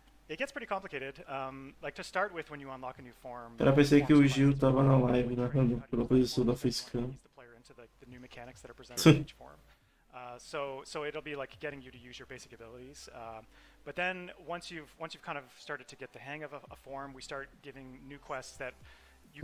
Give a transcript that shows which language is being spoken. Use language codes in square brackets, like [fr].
[en] It gets pretty complicated. Like to start with, when you unlock a new form. [pt] Eu pensei que o Gil tava na live narrando pela posição da facecam. [en] The new mechanics that are presented in each form. So it'll be like getting you to use your basic abilities. But then once you've kind of started to get the hang of a form, we start giving new quests that you